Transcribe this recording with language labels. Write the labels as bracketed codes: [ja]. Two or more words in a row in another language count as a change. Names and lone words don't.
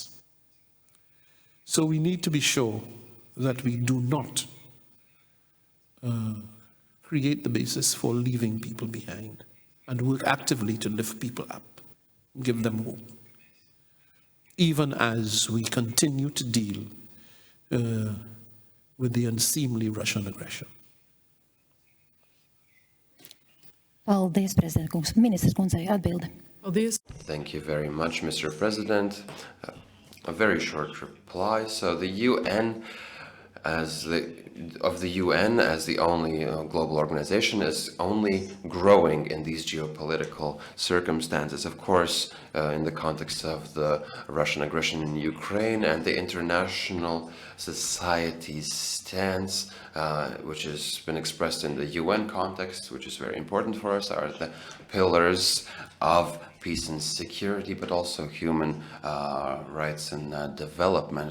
[en] So we need to be sure that we do not create the basis for leaving people behind, and work actively to lift people up, give them hope, even as we continue to deal with the unseemly Russian aggression. [lv] Paldies, prezident kungs. Ministrs kundzei atbilde. Paldies. [en] Thank you very much, Mr. President. A very short reply. So the UN, as the UN as the only global organization, is only growing in these geopolitical circumstances. Of course, in the context of the Russian aggression in Ukraine, and the international society's stance, which has been expressed in the UN context, which is very important for us, are the pillars of peace and security, but also human rights and development.